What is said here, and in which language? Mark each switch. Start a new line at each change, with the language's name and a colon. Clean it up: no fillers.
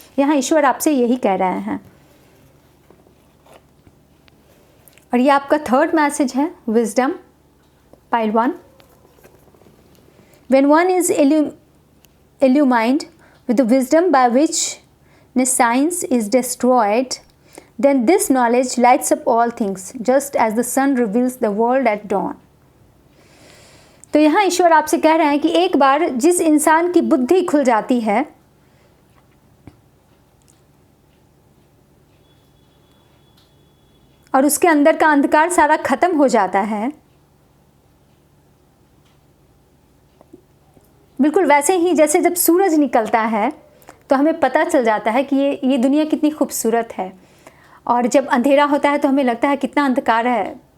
Hindi: यहाँ ईश्वर आपसे यही कह रहे हैं। और ये आपका थर्ड मैसेज है wisdom, pile 1।
English: When one is illumined with the wisdom by which science is destroyed, then this knowledge lights up all things, just as the sun reveals the world at dawn।
Hindi: तो यहाँ ईश्वर आपसे कह रहे हैं कि एक बार जिस इंसान की बुद्धि खुल जाती है, और उसके अंदर का अंधकार सारा ख़त्म हो जाता है, बिल्कुल वैसे ही जैसे जब सूरज निकलता है तो हमें पता चल जाता है कि ये दुनिया कितनी खूबसूरत है, और जब अंधेरा होता है तो हमें लगता है कितना अंधकार है।